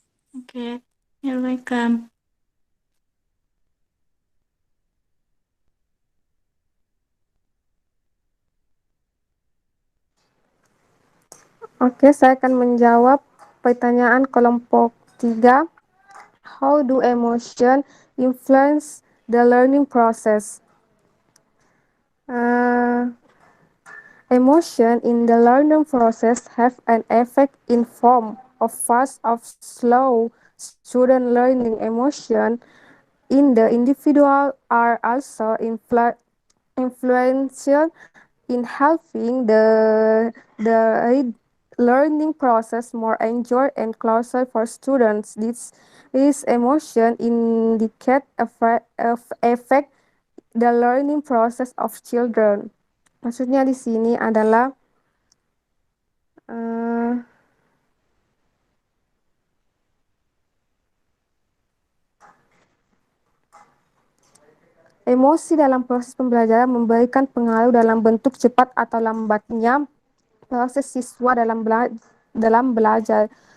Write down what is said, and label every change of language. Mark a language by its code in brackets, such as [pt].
[en] Okay, you're welcome. [id] Oke, saya akan menjawab pertanyaan kelompok 3. [en] How do emotion influence the learning process? Emotion in the learning process have an effect in form of fast or slow student learning. Emotion in the individual are also influential in helping the learning process more enjoyable and closer for students. This emotion indicate affect the learning process of children. [id] Maksudnya di sini adalah emosi dalam proses pembelajaran memberikan pengaruh dalam bentuk cepat atau lambatnya proses siswa dalam belajar.